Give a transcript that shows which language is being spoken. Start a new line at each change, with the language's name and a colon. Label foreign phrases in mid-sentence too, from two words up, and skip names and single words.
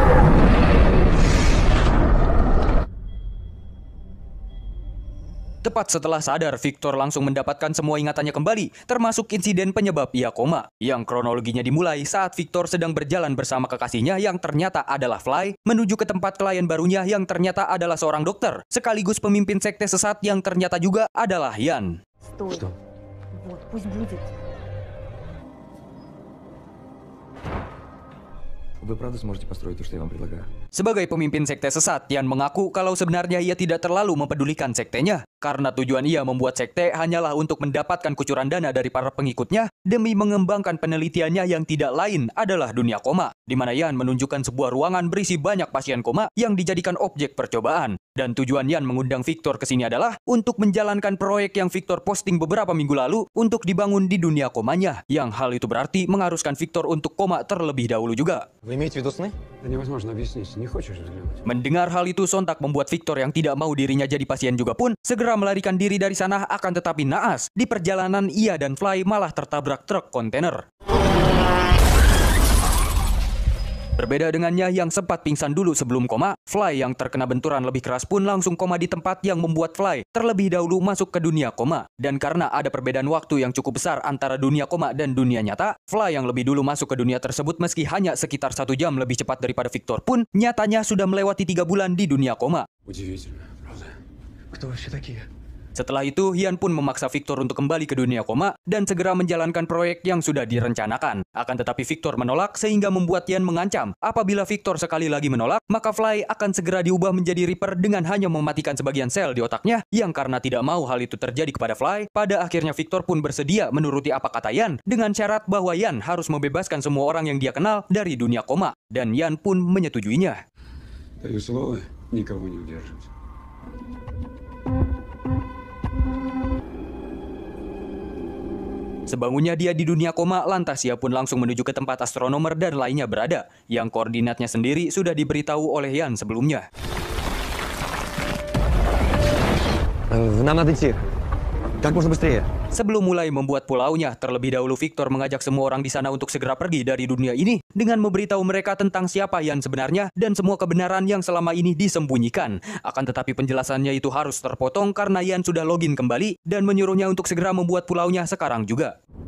Indonesian: Tepat setelah sadar, Victor langsung mendapatkan semua ingatannya kembali, termasuk insiden penyebab ia koma, yang kronologinya dimulai saat Victor sedang berjalan bersama kekasihnya yang ternyata adalah Fly, menuju ke tempat klien barunya yang ternyata adalah seorang dokter, sekaligus pemimpin sekte sesat yang ternyata juga adalah Ian.
Russian: Стой. Вот, пусть будет. Вы правда сможете построить то, что я вам предлагаю?
Indonesian: Sebagai pemimpin sekte sesat, Ian mengaku kalau sebenarnya ia tidak terlalu mempedulikan sektenya, karena tujuan ia membuat sekte hanyalah untuk mendapatkan kucuran dana dari para pengikutnya demi mengembangkan penelitiannya yang tidak lain adalah dunia koma, di mana Ian menunjukkan sebuah ruangan berisi banyak pasien koma yang dijadikan objek percobaan. Dan tujuan Ian mengundang Victor ke sini adalah untuk menjalankan proyek yang Victor posting beberapa minggu lalu untuk dibangun di dunia komanya, yang hal itu berarti mengharuskan Victor untuk koma terlebih dahulu juga.
Russian: Вы имеете в виду сны? Да невозможно объяснить, не хочешь взглянуть.
Indonesian: Mendengar hal itu sontak membuat Victor yang tidak mau dirinya jadi pasien juga pun segera melarikan diri dari sana, akan tetapi naas, di perjalanan ia dan Fly malah tertabrak truk kontainer. Berbeda dengannya yang sempat pingsan dulu sebelum koma, Fly yang terkena benturan lebih keras pun langsung koma di tempat yang membuat Fly terlebih dahulu masuk ke dunia koma. Dan karena ada perbedaan waktu yang cukup besar antara dunia koma dan dunia nyata, Fly yang lebih dulu masuk ke dunia tersebut meski hanya sekitar 1 jam lebih cepat daripada Victor pun, nyatanya sudah melewati 3 bulan di dunia koma.
Russian: Удивительно, правда? Кто вообще такие?
Indonesian: Setelah itu, Ian pun memaksa Victor untuk kembali ke dunia koma dan segera menjalankan proyek yang sudah direncanakan. Akan tetapi Victor menolak sehingga membuat Ian mengancam apabila Victor sekali lagi menolak, maka Fly akan segera diubah menjadi Reaper dengan hanya mematikan sebagian sel di otaknya, yang karena tidak mau hal itu terjadi kepada Fly, pada akhirnya Victor pun bersedia menuruti apa kata Ian dengan syarat bahwa Ian harus membebaskan semua orang yang dia kenal dari dunia koma, dan Ian pun menyetujuinya.
Russian: Даю слово никого не удерживать.
Indonesian: Sebangunnya dia di dunia koma, lantas ia pun langsung menuju ke tempat Astronomer dan lainnya berada, yang koordinatnya sendiri sudah diberitahu oleh Ian sebelumnya.
Russian: Нам надо идти. Как можно быстрее.
Indonesian: Sebelum mulai membuat pulaunya, terlebih dahulu Victor mengajak semua orang di sana untuk segera pergi dari dunia ini dengan memberitahu mereka tentang siapa Ian sebenarnya dan semua kebenaran yang selama ini disembunyikan. Akan tetapi penjelasannya itu harus terpotong karena Ian sudah login kembali dan menyuruhnya untuk segera membuat pulaunya sekarang juga.